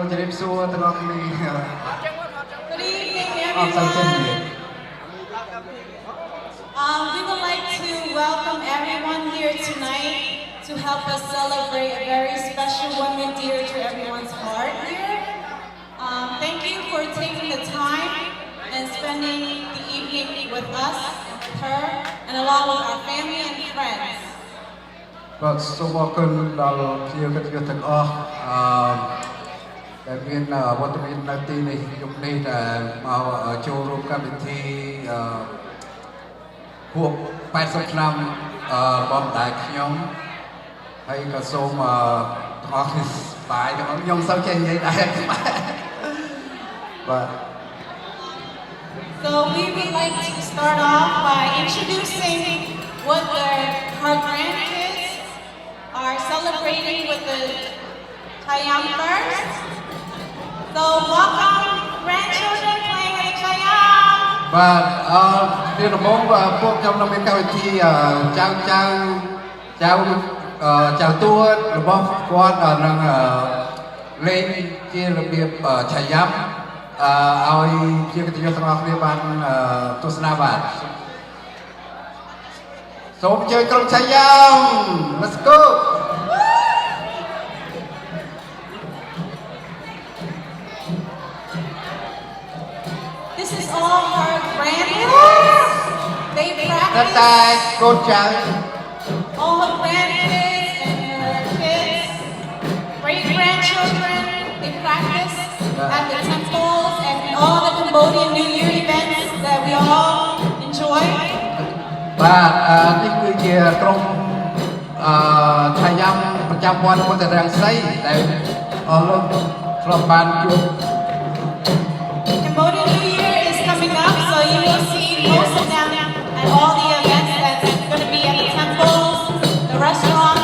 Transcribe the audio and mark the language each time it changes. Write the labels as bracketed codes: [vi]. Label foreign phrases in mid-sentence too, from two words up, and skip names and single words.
[km] សួរទាំងអស់គ្នា [en] Good evening, [km] អរសាទរ [en] everyone. We would like to welcome everyone here tonight to help us celebrate a very special woman dear to everyone's heart here. Thank you for taking the time and spending the evening with us, with her, and along with our family and friends. [km] បាទសូមអរគុណដល់ភ្ញៀវកិត្តិយសទាំងអស់ដែលមានវត្តមាននៅទីនេះយប់នេះដែលមកចូលរួមកម្មវិធីហួប80ឆ្នាំរបស់ម្ដាយខ្ញុំហើយក៏សូមទាំងអស់គ្នាសប្បាយទាំងអស់ខ្ញុំសូមចេះនិយាយដែរបាទ [en] So we would like to start off by introducing what her grandkids are celebrating with the Chayam first. So welcome grandchildren playing at the Chayam. [km] បាទជាដំបូងពួកខ្ញុំនៅមានកម្មវិធីចៅទួរបស់គាត់នឹងលេងជារបៀបឆាយ៉ាប់ឲ្យជាកិត្តិយសទាំងអស់គ្នាបានទស្សនាបាទសូមអញ្ជើញក្រុមឆាយ៉ាប់ [en] Let's go This is all her grandkids. They [km] តែ [en] practice [km] កូនចៅ [en] all her grandkids and her kids, great grandchildren. They practice at the temples and all the Cambodian New Year events that we all enjoy. [km] បាទនេះគឺជាក្រុមឆាយ៉ាប់ប្រចាំវត្តពុទ្ធរាំងសីដែលអស់លោកធ្លាប់បានជួប [en] Cambodian New Year is coming up, so you will see most of them at all the events that's going to be at the temples, the restaurants.